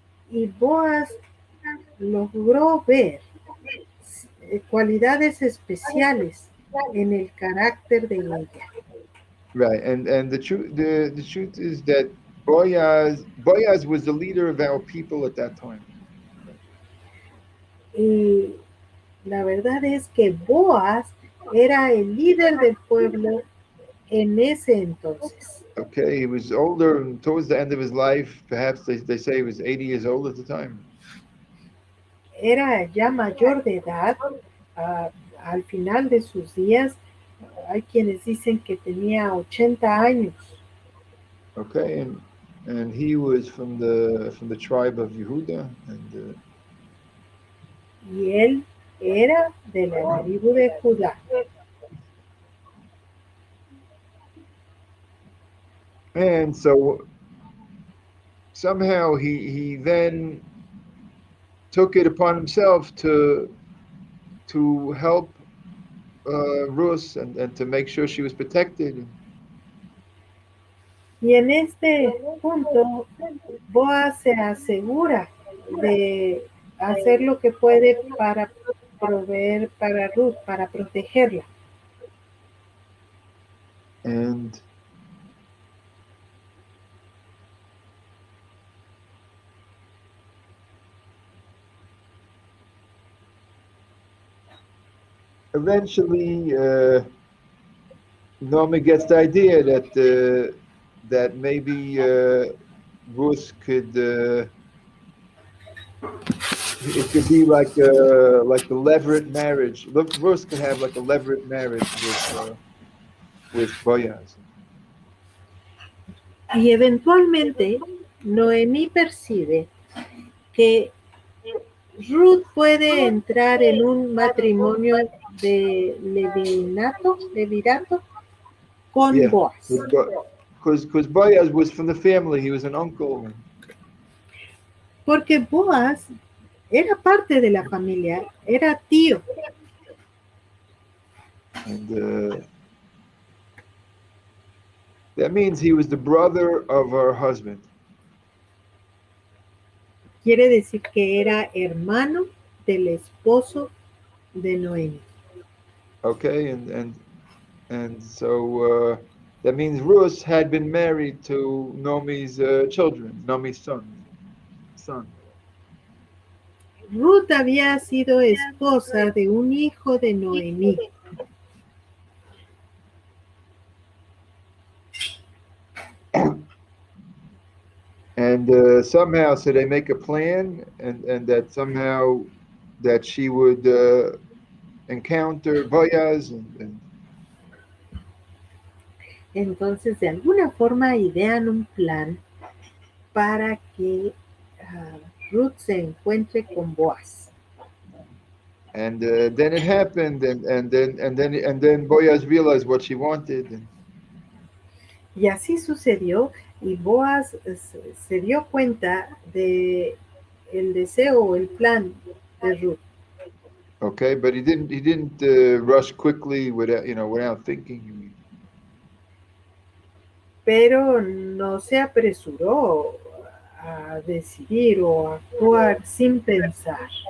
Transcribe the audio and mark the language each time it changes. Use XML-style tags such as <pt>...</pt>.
<es>Y Boaz logró ver cualidades especiales en el carácter de ella.</es> <en>Right, and the truth is that Boaz was the leader of our people at that time.</en> <es>Y la verdad es que Boaz era el líder del pueblo en ese entonces.</es> <en>Okay, he was older, and towards the end of his life, perhaps they say he was 80 years old at the time.</en> <es>Era ya mayor de edad, al final de sus días, hay quienes dicen que tenía 80 años.</es> <en>Okay, and he was from the tribe of Yehuda, and</en> <es>y él era de la tribu de Judá.</es> <en>And so somehow he then took it upon himself to help Rus and to make sure she was protected.</en> <es>Y en este punto, Boaz se asegura de hacer lo que puede para proveer para Ruth, para protegerla.</es> <en>And eventually, Naomi gets the idea that maybe Ruth could it could be like the levirate marriage. Look, Rus could have like a levirate marriage with Boaz.</en> <es>Y eventualmente Noemí percibe que Ruth puede entrar en un matrimonio de levirato con Boaz.</es> <en>Because Boaz was from the family, he was an uncle.</en> <es>Porque Boaz era parte de la familia, era tío.</es> <en>And that means he was the brother of her husband.</en> <es>Quiere decir que era hermano del esposo de Noemi.</es> <en>Okay, and so that means Rus had been married to Nomi's children, Nomi's son.</en> <es>Ruth había sido esposa de un hijo de Noemí.</es> <en>And somehow, so they make a plan, and that somehow that she would encounter Boaz, and</en> <es>Entonces, de alguna forma, idean un plan para que Ruth se encuentre con Boaz.</es> <en>and then it happened, and then Boaz realized what she wanted.</en> <es>Y así sucedió, y Boaz se dio cuenta de el deseo o el plan de Ruth.</es> <en>Okay, but he didn't rush quickly without thinking.</en> <es>Pero no se apresuró a decidir o a actuar sin pensar.</es>